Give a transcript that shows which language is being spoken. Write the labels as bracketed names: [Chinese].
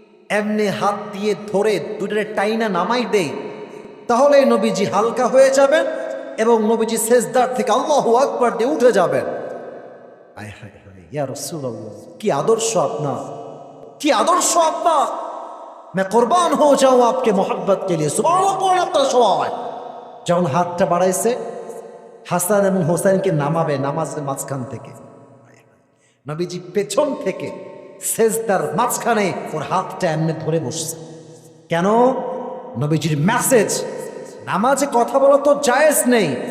[Bangla] এমনি হাত দিয়ে ধরে দুটোরে টাইনা নামাই দেই, তাহলে নবীজি হালকা হয়ে যাবেন এবং নবীজি সেজদার থেকে আল্লাহু আকবার দিয়ে উঠে যাবেন। আয় হায় হায়, ইয়া রাসূলুল্লাহ, কি আদর্শ আপনার, কি আদর্শ আপনার। [Hindi] मैं कुर्बान हो जाऊं आपके मोहब्बत के लिए। [Bangla] সুবহানাল্লাহ। আপনার সবাই যখন হাতটা বাড়াইছে, হাসান এবং হোসেনকে নামাবে নামাজের মাঝখান থেকে, নবীজি পেছন থেকে সেজদার মাঝখানে ওর হাতটা এমনি ধরে বসছে। কেন? নবীজির মেসেজ, নামাজে কথা বলা তো জায়েজ নেই।